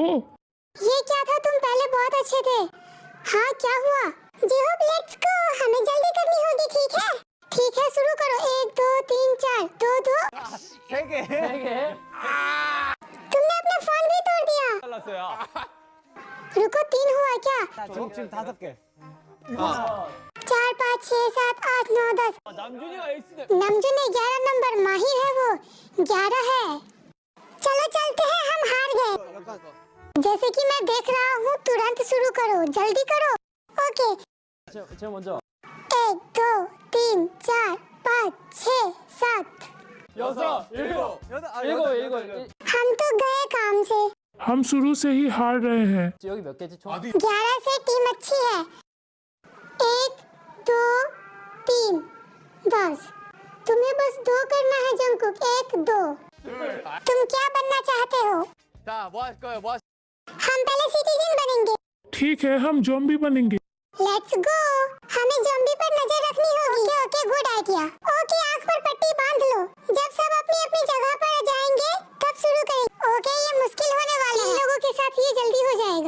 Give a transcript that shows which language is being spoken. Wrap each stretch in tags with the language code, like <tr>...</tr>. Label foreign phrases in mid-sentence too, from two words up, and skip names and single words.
<hi>ये क्या था? तुम पहले बहुत अच्छे थे। हाँ, क्या हुआ? जेहोब,</hi> <en>let's go.</en> <hi>हमें जल्दी करनी होगी, ठीक है? ठीक है, शुरू करो। 1 2 3 4। 2-2।</hi> <ko>세개</ko> <hi>तुमने अपना फोन भी तोड़ दिया।</hi> <ko>잘랐어요.</ko> <hi>रुको, 3 हुआ क्या?</hi> <ko>지금 5개.</ko> <hi>4 5 6 7 8 9 10।</hi> <ko>남준이가 에이스네.</ko> <hi>नमजुन 11 नंबर, माहिर है वो। 11 है। चलो चलते हैं, हम हार गए। जैसे कि मैं देख रहा हूँ, तुरंत शुरू करो, जल्दी करो। ओके।</hi> <ko>제가 먼저.</ko> <hi>1 2 3 4 5 6 7। 6, 7. हम तो गए काम से। हम शुरू से ही हार रहे हैं।</hi> <ko>여기 몇 개지 총?</ko> <hi>11 से टीम अच्छी है। 1 2 3 10। तुम्हें बस 2 करना है जंकुक। 1 2। तुम क्या बनना चाहते हो?</hi> <ko>자, 뭐 할 거예요? 뭐</ko> <hi>हम पहले सिटीजन बनेंगे। ठीक है, हम ज़ॉम्बी बनेंगे।</hi> <en>let's go.</en> <hi>हमें ज़ॉम्बी पर नजर रखनी होगी।</hi> <en>okay, good idea.</en> <hi>ओके, आंख पर पट्टी बांध लो। जब सब अपनी अपनी जगह पर जाएंगे, तब शुरू करेंगे। ओके, ये मुश्किल होने वाला है। इन लोगों के साथ ये जल्दी हो जाएगा।</hi>